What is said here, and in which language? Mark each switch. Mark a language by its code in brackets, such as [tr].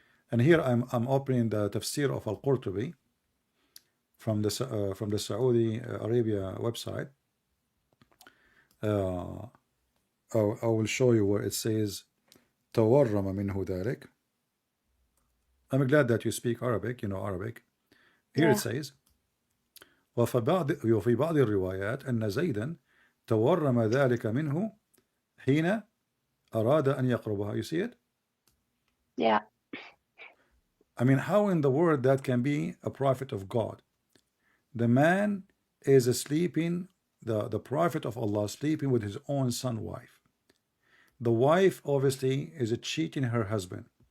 [en] And here I'm opening the tafsir of Al-Qurtubi from the Saudi Arabia website. Uh, I will show you where it says [ar] تورم منه ذلك. [en] I'm glad that you speak Arabic, you know Arabic. Here it Yeah. says [ar] وفي بعض الروايات أن زيدا تورم ذلك منه حين أراد أن يقربها. [en] You see it? Yeah. I mean, how in the world that can be a prophet of God? The man is sleeping, the prophet of Allah sleeping with his own son wife. The wife obviously is cheating her husband.